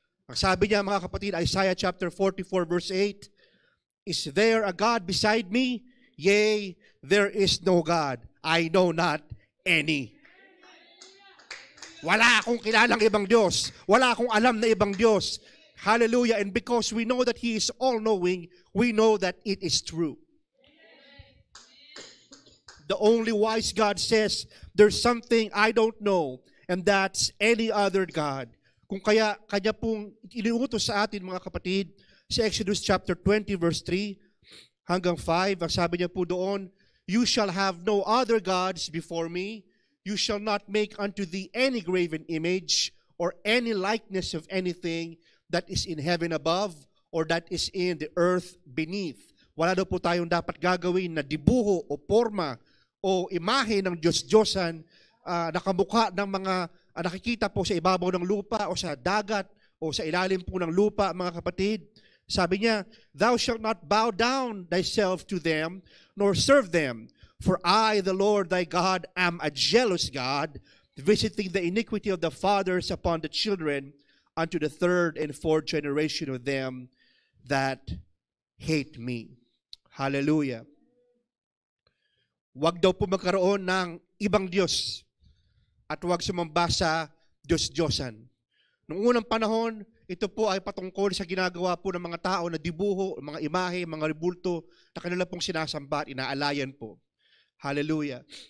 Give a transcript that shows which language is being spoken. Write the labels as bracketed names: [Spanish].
[Filipino] Ang sabi niya, mga kapatid, [English] Isaiah chapter 44 verse 8, Is there a God beside me? Yea, there is no God. I know not any. [Filipino] Wala akong kilalang ibang Diyos. Wala akong alam na ibang Diyos. [English] Hallelujah. And because we know that He is all-knowing, we know that it is true. The only wise God says, there's something I don't know, and that's any other God. [Filipino] Kung kaya Kanya pong iniutos sa atin, mga kapatid, sa Exodus chapter 20 verse 3 hanggang 5, ang sabi niya po doon, [English] You shall have no other gods before me. You shall not make unto thee any graven image or any likeness of anything that is in heaven above or that is in the earth beneath. [Filipino] Wala daw po tayong dapat gagawin na dibuho o forma o imahe ng Diyos-Diyosan nakamukha ng mga nakikita po sa ibabaw ng lupa o sa dagat o sa ilalim po ng lupa, mga kapatid. Sabi niya, [English] Thou shalt not bow down thyself to them, nor serve them. For I, the Lord thy God, am a jealous God, visiting the iniquity of the fathers upon the children, unto the third and fourth generation of them that hate me. Hallelujah. [Filipino] Huwag daw po magkaroon ng ibang Diyos at huwag sumamba sa Diyos-Diyosan. Noong unang panahon, ito po ay patungkol sa ginagawa po ng mga tao na dibuho, mga imahe, mga rebulto na kanila pong sinasamba at inaalayan po. Hallelujah.